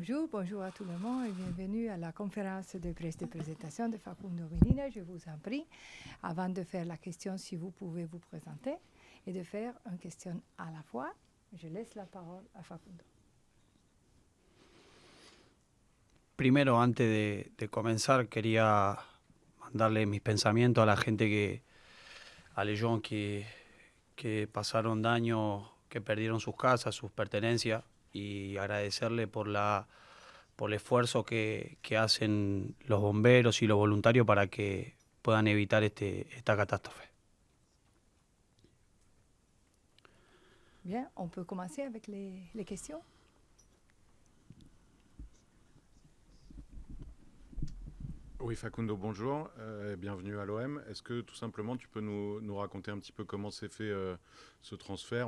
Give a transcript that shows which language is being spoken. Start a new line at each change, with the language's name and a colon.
French: Bonjour à tout le monde et bienvenue à la conférence de presse de présentation de Facundo Medina. Je vous en prie, avant de faire la question, si vous pouvez vous présenter et de faire une question à la fois. Je laisse la parole a Facundo.
Spanish: Primero, antes de comenzar, quería mandarle mis pensamientos a la gente a los gens que pasaron daño, que perdieron sus casas, sus pertenencias, y agradecerle por el esfuerzo que hacen los bomberos y los voluntarios para que puedan evitar esta catástrofe.
French: Bien, on peut commencer avec les questions. Oui, Facundo, bonjour, bienvenue à l'OM. Est-ce que tout simplement tu peux nous raconter un petit peu comment s'est fait ce transfert?